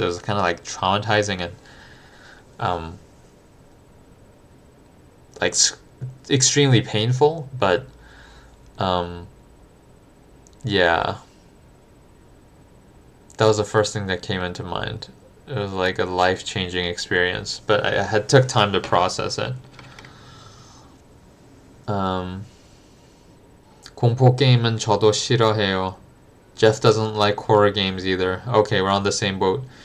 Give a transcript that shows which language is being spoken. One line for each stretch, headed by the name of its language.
English: It was kind of like traumatizing and like extremely painful, but yeah, that was the first thing that came into mind. It was like a life-changing experience, but I had took time to process it.
Korean: 공포 게임은 저도 싫어해요.
English: Jeff doesn't like horror games either. Okay, we're on the same boat.